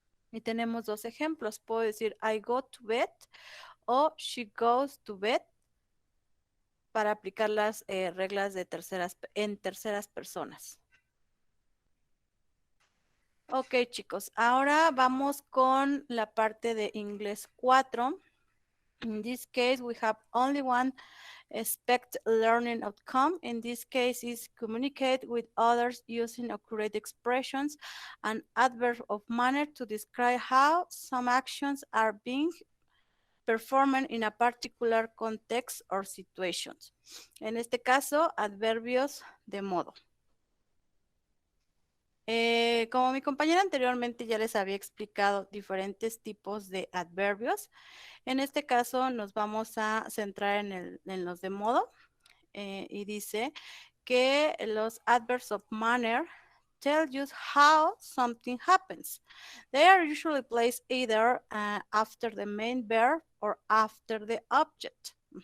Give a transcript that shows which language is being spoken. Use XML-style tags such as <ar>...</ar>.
<es>Y tenemos dos ejemplos. Puedo decir</es> <en>I go to bed</en> <es>o</es> <en>she goes to bed</en> <es>para aplicar las reglas de en terceras personas. Ok, chicos, ahora vamos con la parte de inglés 4.</es> <en>In this case, we have only one expect learning outcome. In this case, is communicate with others using accurate expressions and adverb of manner to describe how some actions are being performed in a particular context or situations.</en> <es>En este caso, adverbios de modo. Como mi compañera anteriormente ya les había explicado diferentes tipos de adverbios, en este caso nos vamos a centrar en los de modo y dice que los</es> <en>adverbs of manner tell you how something happens. They are usually placed either after the main verb or after the object.</en>